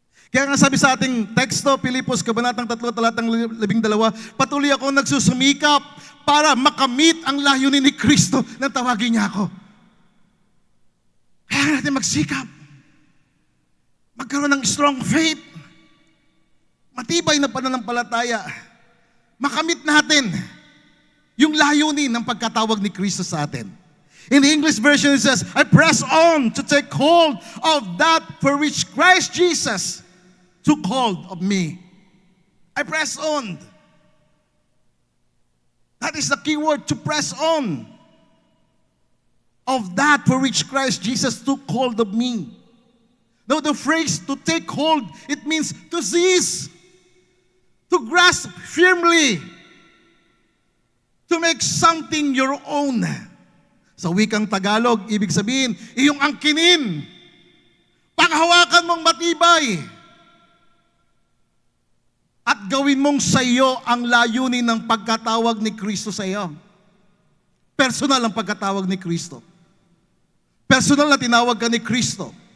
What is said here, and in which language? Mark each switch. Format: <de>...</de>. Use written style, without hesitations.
<tl>Kaya nga sabi sa ating teksto, Pilipos, Kabanatang 3, Talatang 12, patuloy ako nagsusumikap para makamit ang layunin ni Kristo na tawagin niya ako. Kaya natin magsikap. Magkaroon ng</tl> <en>strong faith.</en> <tl>Matibay na pananampalataya. Makamit natin yung layunin ng pagkatawag ni Kristo sa atin.</tl> <en>In the English version it says, I press on to take hold of that for which Christ Jesus took hold of me. I press on. That is the key word, to press on. Of that for which Christ Jesus took hold of me. Now the phrase to take hold, it means to seize, to grasp firmly, to make something your own.</en> <tl>Sa wikang Tagalog, ibig sabihin, iyong angkinin, panghawakan mong matibay, at gawin mong sa iyo ang layunin ng pagkatawag ni Kristo sa iyo. Personal ang pagkatawag ni Kristo. Personal na tinawag ka ni Kristo.</tl>